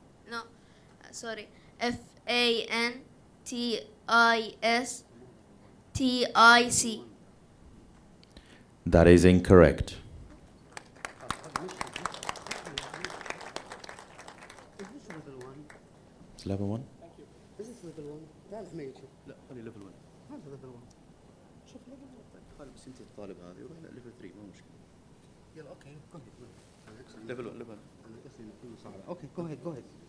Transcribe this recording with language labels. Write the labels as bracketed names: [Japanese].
[English] No, sorry. F-A-N-T-I-S-T-I-C. That is incorrect. It's level 1? Is this level 1؟ [Arabic] تعرف ما يشوف. لا خلي level 1. هذا level 1. شوف level 1. خلي بس انت الطالب هذه ولا level 3 مو مشكلة. يلا اوكي [English] go ahead. [Arabic] level 1 level. انا قصدي انه كله صعب. [English] Okay go ahead go ahead.